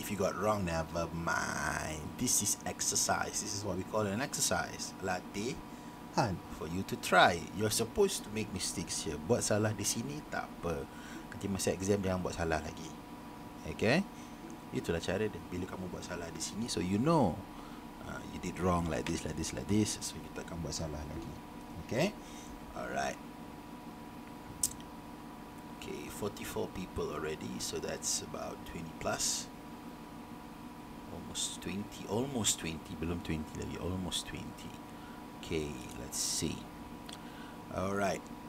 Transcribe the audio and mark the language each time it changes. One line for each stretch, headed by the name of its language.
English: If you got wrong, never mind. This is exercise. This is what we call an exercise. Latihan for you to try. You're supposed to make mistakes here.
Malay: Buat salah di sini tak apa. Nanti masa exam jangan buat salah lagi. Okay. Itulah cara dia. Bila kamu buat salah di sini,
English: so you know you did wrong like this. So you
Malay: tak akan buat salah lagi.
English: Okay. Alright. Okay, 44 people already, so that's about 20 plus. almost 20. Almost 20.
Malay: Belum 20 lagi.
English: Almost 20. Okay, let's see. Alright.